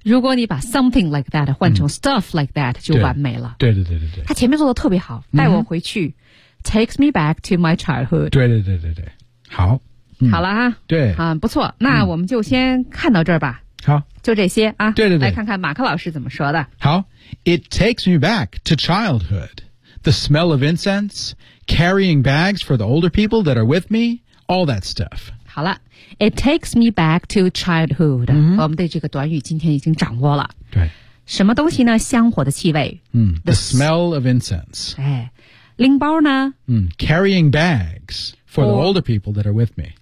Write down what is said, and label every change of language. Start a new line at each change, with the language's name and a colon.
Chinese: 如果你把
English: something like that
Chinese: 换成
English: stuff like that
Chinese: 就完美了对对对对对他前面做的特别好带我回去、
English: takes me back to my childhood
Chinese: 对对对对对好、好了哈对、不错那我们就先看到这儿吧好就这些啊对对对来看看马克老师怎么说的
English: 好 It takes me back to childhood The smell of incense Carrying bags for the older people that are with me All that stuff
Chinese: 好了
English: It takes me back to childhood、
Chinese: 我们对这个短语今天已经掌握了对什么东西呢香火的气味、
English: The smell of incense
Chinese: 哎拎包呢、
English: Carrying bags For the older people that are with me